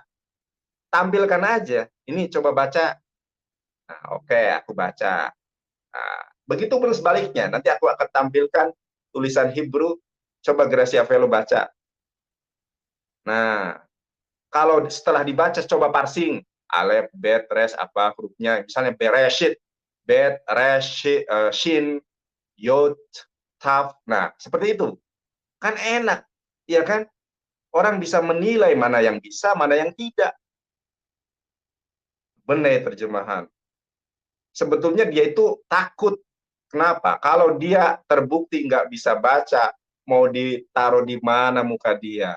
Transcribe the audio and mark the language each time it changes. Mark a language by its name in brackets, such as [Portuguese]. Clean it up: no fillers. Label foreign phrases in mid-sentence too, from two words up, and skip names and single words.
[Indonesian] Tampilkan aja. Ini coba baca. Nah, oke, aku baca. Nah, begitu pun sebaliknya, nanti aku akan tampilkan tulisan Hebrew, coba Gracia Velo baca. Nah, kalau setelah dibaca coba parsing, [Hebrew] alef, bet, res, [Indonesian] apa hurufnya, misalnya bereshit, [Hebrew] bet, resh, shin, yod, taf. [Indonesian] Nah, seperti itu. Kan enak, ya kan? Orang bisa menilai mana yang bisa, mana yang tidak. Benar terjemahan. Sebetulnya dia itu takut. Kenapa? Kalau dia terbukti nggak bisa baca, mau ditaruh di mana muka dia?